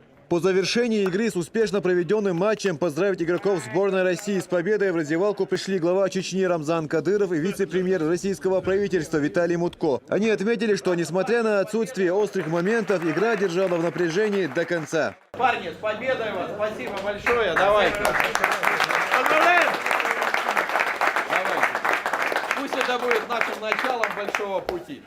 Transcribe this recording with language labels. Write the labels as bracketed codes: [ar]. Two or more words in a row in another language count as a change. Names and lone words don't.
[ru] По завершении игры с успешно проведенным матчем поздравить игроков сборной России с победой в раздевалку пришли глава Чечни Рамзан Кадыров и вице-премьер российского правительства Виталий Мутко. Они отметили, что несмотря на отсутствие острых моментов, игра держала в напряжении до конца. Парни, с победой вас! Спасибо большое! Давайте! Поздравляем! Давайте! Пусть это будет нашим началом большого пути.